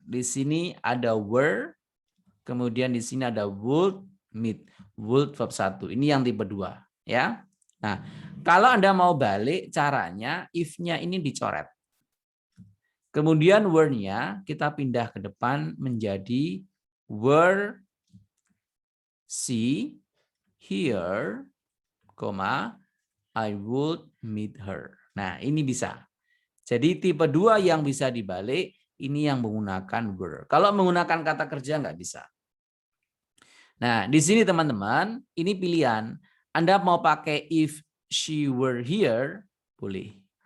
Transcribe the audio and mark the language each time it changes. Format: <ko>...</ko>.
<id>Di sini ada were, kemudian di sini ada would meet. Would verb 1. Ini yang tipe 2, ya. Nah, kalau Anda mau balik caranya if-nya ini dicoret. Kemudian were-nya kita pindah ke depan menjadi</id> <en>were she here, I would meet her.</en> <id>Nah, ini bisa. Jadi tipe 2 yang bisa dibalik ini yang menggunakan were. Kalau menggunakan kata kerja nggak bisa. Nah, di sini teman-teman, ini pilihan. Anda mau pakai</id> <en>if she were here,</en> <id>boleh.</id>